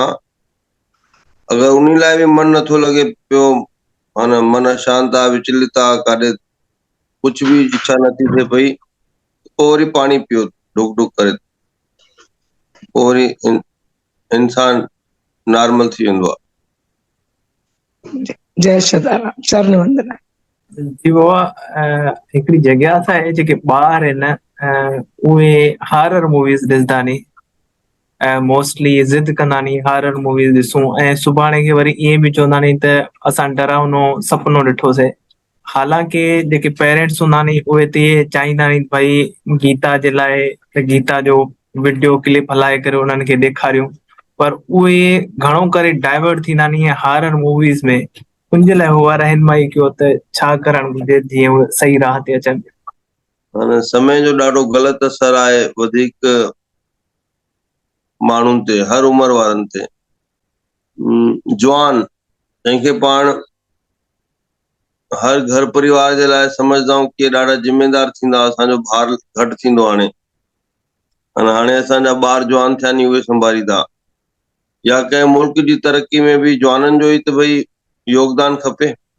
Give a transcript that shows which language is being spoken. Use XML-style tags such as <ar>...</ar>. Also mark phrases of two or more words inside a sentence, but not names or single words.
<sd>अगरि उन लाइ बि मन नथो लॻे पियो, माना मन शांत आहे, विचलित आहे, काॾे कुझु बि इच्छा नथी थिए पई, पोइ वरी पाणी पियो ढुक ढुक करे, पोइ वरी इंसान नॉर्मल थी वेंदो आहे। जय सदाराम, चरण वंदना। जी बाबा, हिकिड़ी जिज्ञासा आहे, जेके ॿार आहिनि उहे</sd> <en>horror movies</en> <sd>ॾिसंदा नी, मोस्टली ज़िद कंदा नी</sd> <en>horror movies</en> <sd>ॾिसूं ऐं सुभाणे खे वरी ईअं बि चवंदा नी त असां डरावनो सपनो ॾिठोसीं। हालांकि जेके पेरेंट्स हूंदा नी उहे त इहे चाहींदा नी भई गीता जे लाइ त गीता जो</sd> <en>video clip</en> <sd>हलाए करे उन्हनि खे ॾेखारियूं, पर उहे घणो करे डाइवर्ट थींदा नी</sd> <en>horror movies</en> <sd>में। उनजे लाइ उहा रहनुमाई कयो त छा करणु घुरिजे जीअं उहे सही राह ते अचनि। हाणे समय जो ॾाढो ग़लति असर आहे वधीक माण्हुनि ते, हर उमिरि वारनि ते। जवान जंहिंखे पाण हर घर परिवार जे लाइ समझदा आहियूं कि ॾाढा जिम्मेदार थींदा, असांजो भार घटि थींदो हाणे असांजा ॿार जवान थिया नी उहे संभालींदा, या कंहिं मुल्क जी तरक़ी में बि जवाननि जो ई त भई योगदान खपे।</sd>